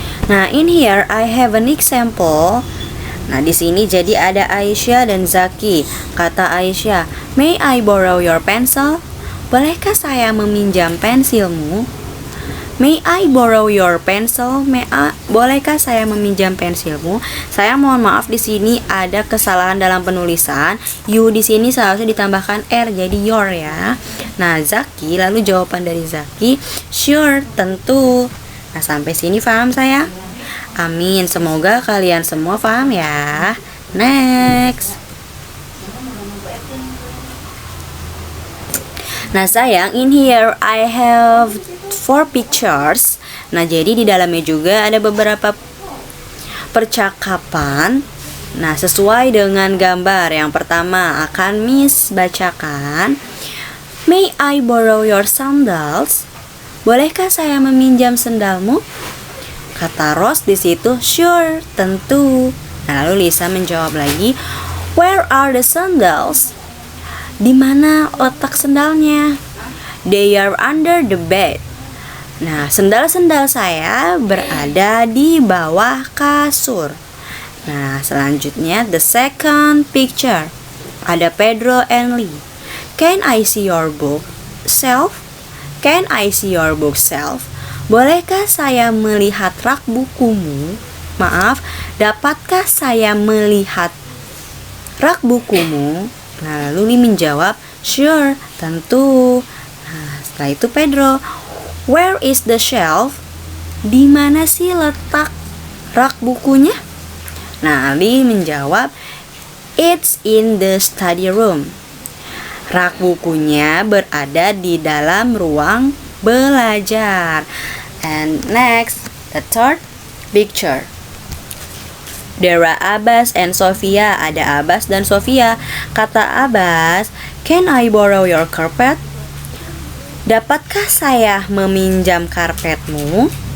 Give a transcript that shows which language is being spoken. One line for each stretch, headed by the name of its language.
English: Nah, in here I have an example.
Indonesian: Nah, di sini jadi ada Aisyah dan Zaki. Kata Aisyah,
English: "May I borrow your pencil?"
Indonesian: Bolehkah saya meminjam pensilmu?
English: May I borrow your pencil?
Indonesian: Bolehkah saya meminjam pensilmu? Saya mohon maaf, di sini ada kesalahan dalam penulisan. You di sini seharusnya ditambahkan R jadi your ya. Nah, Zaki, lalu jawaban dari Zaki, sure, tentu. Nah, sampai sini paham saya? Amin. Semoga kalian semua paham ya.
English: Next. Nah, sayang, in here I have 4 pictures.
Indonesian: Nah, jadi di dalamnya juga ada beberapa percakapan. Nah, sesuai dengan gambar. Yang pertama akan Miss bacakan.
English: May I borrow your sandals?
Indonesian: Bolehkah saya meminjam sendalmu? Kata Rose di situ, sure, tentu. Nah, lalu Lisa menjawab lagi,
English: where are the sandals?
Indonesian: Di mana letak sendalnya?
English: They are under the bed.
Indonesian: Nah, sendal-sendal saya berada di bawah kasur. Nah, selanjutnya
English: the second picture. Ada Pedro and Lee. Can I see your book shelf? Can I see your book shelf?
Indonesian: Bolehkah saya melihat rak bukumu? Maaf, dapatkah saya melihat rak bukumu? Nah, lalu Lee menjawab, sure, tentu. Nah, setelah itu
English: Pedro, where is the shelf?
Indonesian: Di mana sih letak rak bukunya? Nah, Lee menjawab,
English: it's in the study room.
Indonesian: Rak bukunya berada di dalam ruang belajar.
English: And next, the third picture. There are Abbas and Sofia.
Indonesian: Ada Abbas dan Sofia. Kata Abbas,
English: can I borrow your carpet?
Indonesian: Dapatkah saya meminjam karpetmu?